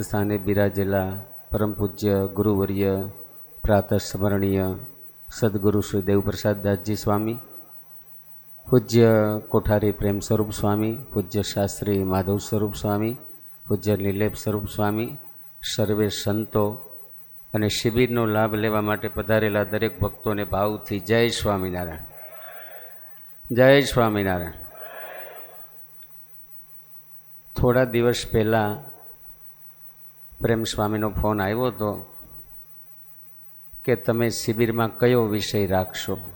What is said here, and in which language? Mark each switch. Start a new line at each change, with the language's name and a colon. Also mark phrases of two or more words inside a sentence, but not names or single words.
Gujarati: સ્થાને બિરાજેલા પરમ પૂજ્ય ગુરુવર્ય પ્રાતઃ સ્મરણીય સદ્ગુરુ શ્રી દેવપ્રસાદ દાસજી સ્વામી, પૂજ્ય કોઠારી પ્રેમ સ્વરૂપ સ્વામી, પૂજ્ય શાસ્ત્રી માધવ સ્વરૂપ સ્વામી, પૂજ્ય નીલેપ સ્વરૂપ સ્વામી, સર્વે સંતો અને શિબિરનો લાભ લેવા માટે પધારેલા દરેક ભક્તોને ભાવથી જય સ્વામિનારાયણ, જય સ્વામિનારાયણ. થોડા દિવસ પહેલાં પ્રેમ સ્વામીનો ફોન આવ્યો હતો કે તમે શિબિરમાં કયો વિષય રાખશો.